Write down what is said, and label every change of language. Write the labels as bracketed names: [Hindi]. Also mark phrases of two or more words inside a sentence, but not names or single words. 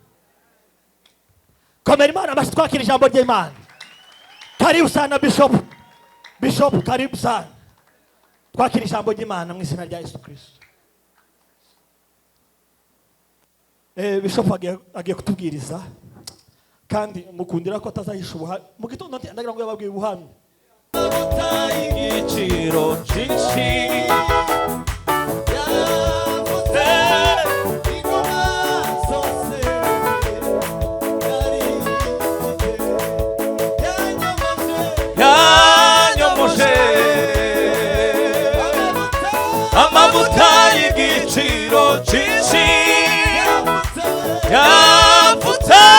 [Kinyarwanda] komera Imana amashi twakira ijambo ry'Imana [Swahili] karibu sana bishop karibu sana [Kinyarwanda] twakira ijambo ry'Imana mu izina rya Yesu Kristo. Bishop agiye kutubwiriza kandi mukundira ko atazahisha ubuhamya mu gitondo ndagira ngo yababwiye ubuhamya igiciro cyinshi yanyomoshe amavuta y'igiciro cyinshi yapfutse